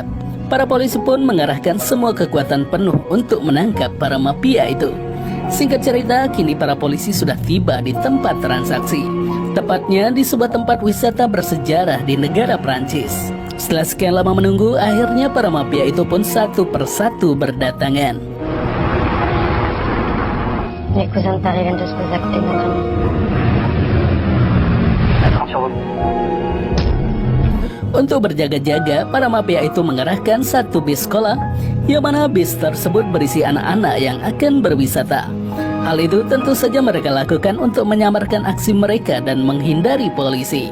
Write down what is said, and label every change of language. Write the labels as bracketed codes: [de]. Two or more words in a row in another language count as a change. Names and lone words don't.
[id] Para polisi pun mengarahkan semua kekuatan penuh untuk menangkap para mafia itu. Singkat cerita, kini para polisi sudah tiba di tempat transaksi. tepatnya di sebuah tempat wisata bersejarah di negara Prancis. Setelah sekian lama menunggu, akhirnya para mafia itu pun satu persatu berdatangan. [fr] Les cousins de Paris viennent de se poser à côté de notre ami. [id] Untuk berjaga-jaga, para mafia itu mengerahkan satu bis sekolah, yang mana bis tersebut berisi anak-anak yang akan berwisata. Hal itu tentu saja mereka lakukan untuk menyamarkan aksi mereka dan menghindari polisi.